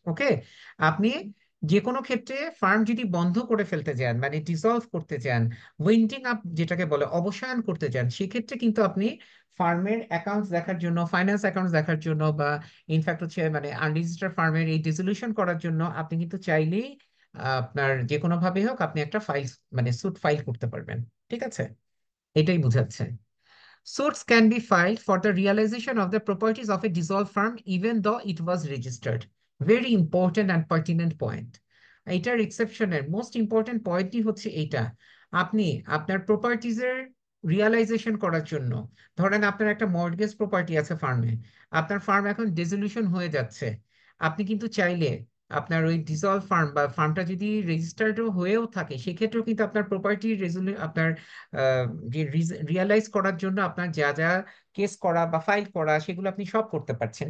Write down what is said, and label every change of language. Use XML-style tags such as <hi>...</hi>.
<bn>ওকে, আপনি যে কোনো ক্ষেত্রে ফার্ম যদি বন্ধ করে ফেলতে চান মানে ডিসলভ করতে চান, উইন্ডিং আপ যেটাকে বলে অবসায়ন করতে চান, সেক্ষেত্রে কিন্তু আপনি ফার্মের অ্যাকাউন্টস দেখার জন্য, ফাইন্যান্স অ্যাকাউন্টস দেখার জন্য বা ইনফ্যাক্ট হচ্ছে মানে আনরেজিস্টার্ড ফার্মের এই ডিসলিউশন করার জন্য আপনি কিন্তু চাইলেই আপনার যে কোনো ভাবে হোক আপনি একটা ফাইল মানে সুট ফাইল করতে পারবেন। ঠিক আছে, এটাই বুঝাচ্ছে।</bn> <en>Suits can be filed for the realization of the properties of a dissolved firm even though it was registered. Very important and pertinent point.</en> <bn>এটার এক্সেপশনের মোস্ট ইম্পর্টেন্ট পয়েন্টই হচ্ছে এইটা, আপনি আপনার প্রপার্টিজের রিয়ালাইজেশন করার জন্য, ধরেন আপনার একটা মর্টগেজ প্রপার্টি আছে ফার্মে, আপনার ফার্ম এখন ডিসলিউশন হয়ে যাচ্ছে, আপনি কিন্তু চাইলে আপনার ওই ডিসলভ ফার্ম বা ফার্মটা যদি রেজিস্টার্ডও হয়েও থাকে সেক্ষেত্রেও কিন্তু আপনার প্রপার্টি আপনার যে রিয়ালাইজ করার জন্য আপনার যা যা কেস করা বা ফাইল করা সেগুলো আপনি সব করতে পারছেন।</bn>